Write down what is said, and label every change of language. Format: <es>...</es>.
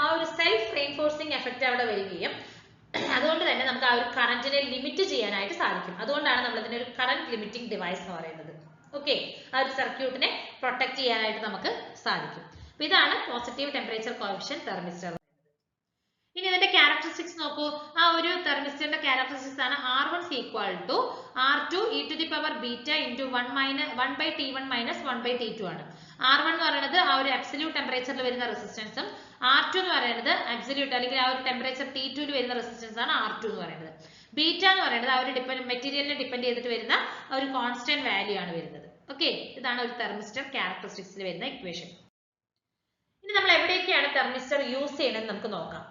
<ml>ആ ഒരു self റീൻഫോഴ്സിംഗ് effect അവിടെ വരികയും അതുകൊണ്ട് തന്നെ നമുക്ക് ആ ഒരു കറന്റിനെ ലിമിറ്റ് ചെയ്യാനായിട്ട് സാധിക്കും. അതുകൊണ്ടാണ് നമ്മൾ ഇതിനെ ഒരു കറന്റ് ലിമിറ്റിംഗ് ഡിവൈസ് എന്ന് പറയുന്നത്. ഓക്കെ, ആ ഒരു സർക്യൂട്ടിനെ പ്രൊട്ടക്ട് ചെയ്യാനായിട്ട് നമുക്ക് സാധിക്കും. അപ്പൊ ഇതാണ് പോസിറ്റീവ് ടെമ്പറേച്ചർ കോഎഫിഷ്യന്റ് തെർമിസ്റ്റർ. ഇനി ഇതിന്റെ ക്യാരക്ടറിസ്റ്റിക്സ് നോക്കൂ. ആ ഒരു തെർമിസ്റ്ററിന്റെ ക്യാരക്ടറിസ്റ്റിക്സ് ആണ്</ml> <en>R1 is equal to R2 e to the power beta into 1 by T1 minus 1 by T2 ആണ്.</en> <ml>R1 എന്ന് പറയുന്നത് ആ ഒരു അബ്സല്യൂട്ട് ടെമ്പറേച്ചറിൽ വരുന്ന റെസിസ്റ്റൻസും R2 എന്ന് പറയുന്നത് അബ്സല്യൂട്ട് അല്ലെങ്കിൽ ആ ഒരു ടെമ്പറേച്ചർ T2 വരുന്ന റെസിസ്റ്റൻസ് ആണ് R2 എന്ന് പറയുന്നത്. ബീറ്റ എന്ന് പറയുന്നത് ആ ഒരു മെറ്റീരിയലിനെ ഡിപ്പെൻഡ് ചെയ്തിട്ട് വരുന്ന ഒരു കോൺസ്റ്റന്റ് വാല്യൂ ആണ് വരുന്നത്. ഓക്കെ, ഇതാണ് ഒരു തെർമിസ്റ്റർ ക്യാരക്ടറിസ്റ്റിക്സിൽ വരുന്ന ഇക്വേഷൻ. ഇനി നമ്മൾ എവിടെയൊക്കെയാണ് തെർമിസ്റ്റർ യൂസ് ചെയ്യണമെന്ന് നമുക്ക് നോക്കാം.</ml>